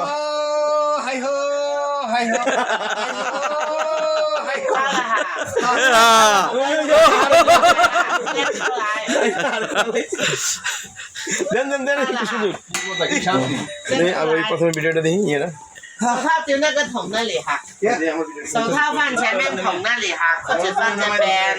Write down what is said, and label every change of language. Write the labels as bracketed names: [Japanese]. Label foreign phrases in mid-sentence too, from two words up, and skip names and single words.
[Bangla] হাই হো হাই হো হাই হো। দেন দেন দেন সুযোগ। আর ওই প্রথম ভিডিওটা দেখি এরা [Chinese] 手套就那个桶那里哈，手套放前面桶那里哈，或者放这边。